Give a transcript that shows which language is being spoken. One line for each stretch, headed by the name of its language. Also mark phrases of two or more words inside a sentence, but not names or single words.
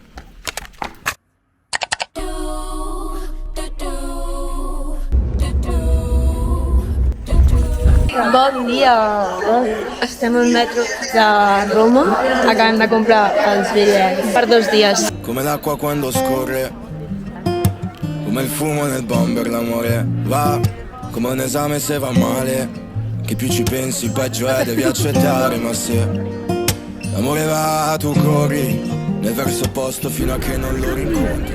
Catalan: Bon dia! Estem al metro de Roma, acabem de comprar els bitllets per 2 dies.
Italian: Come l'acqua quando scorre, come il fumo nel bomber l'amore va, come un esame se va male, che più ci pensi peggio è, devi accettare, ma se l'amore va tu corri nel verso opposto fino a che non lo rincontri.